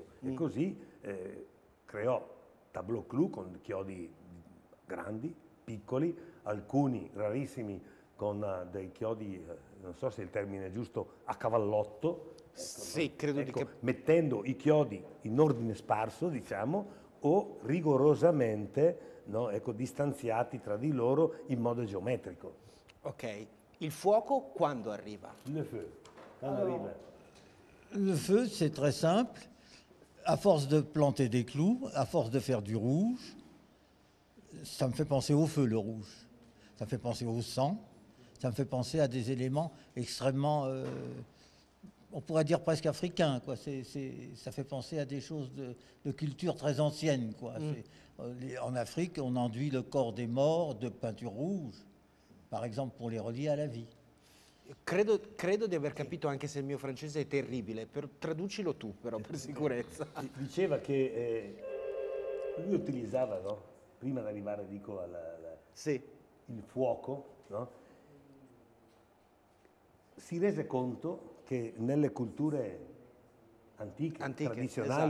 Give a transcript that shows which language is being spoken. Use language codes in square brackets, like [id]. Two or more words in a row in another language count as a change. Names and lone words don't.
[it] E così creò [fr] tableau clou [it] con chiodi grandi, piccoli, alcuni rarissimi con dei chiodi, non so se il termine è giusto, a cavallotto. Sì, credo di capire. Mettendo i chiodi in ordine sparso, diciamo, o rigorosamente, no, ecco, distanziati tra di loro in modo geometrico. Ok. Il fuoco quando arriva? [fr] Le feu. [it] quando arriva? [fr] Le feu, c'est très simple. À force de planter des clous, à force de faire du rouge, ça me fait penser au feu, le rouge. Ça me fait penser au sang. Ça me fait penser à des éléments extrêmement, on pourrait dire presque africains, quoi. Ça fait penser à des choses de culture très ancienne, quoi. En Afrique, on enduit le corps des morts de peinture rouge, par exemple pour les relier à la vie. [it] Credo di aver capito, anche se il mio francese è terribile, traducilo tu però per sicurezza. Diceva che lui utilizzava, no? Prima di arrivare, dico, Sì, il fuoco, no? Si rese conto che nelle culture antiche tradizionali,